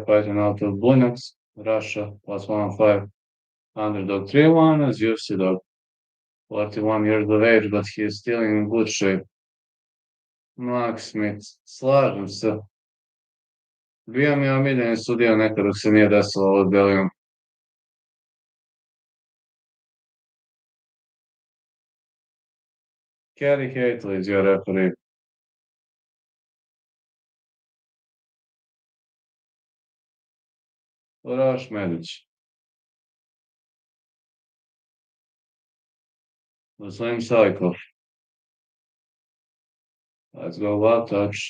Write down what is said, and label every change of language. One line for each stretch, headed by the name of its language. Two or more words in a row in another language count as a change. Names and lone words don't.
English: fighting out of Bunax, Russia, +105, underdog 3-1 as UFC dog. 41 years of age, but he is still in good shape. Mark Smith,
Serbian: slažem se. Bio mi je omiljeni sudija nekad dok se nije desilo ovo s Belijom.
English: Kerry Hately is your referee. Uroš Medić. Muslim Salikov. Let's go wild touch.